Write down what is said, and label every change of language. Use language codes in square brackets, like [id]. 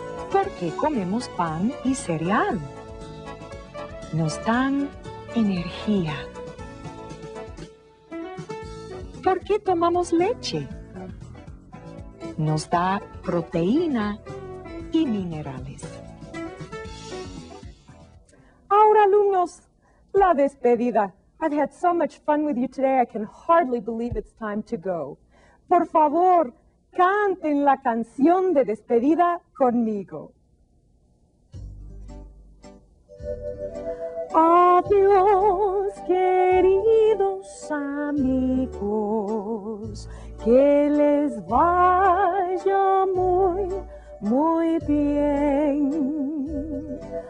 [es] ¿Por qué comemos pan y cereal? Nos dan energía. ¿Por qué tomamos leche? Nos da proteína y minerales. Ahora, alumnos, la despedida. [en] I've had so much fun with you today, I can hardly believe it's time to go. [es] Por favor, canten la canción de despedida conmigo. Adiós, queridos amigos, que les vaya muy, muy bien.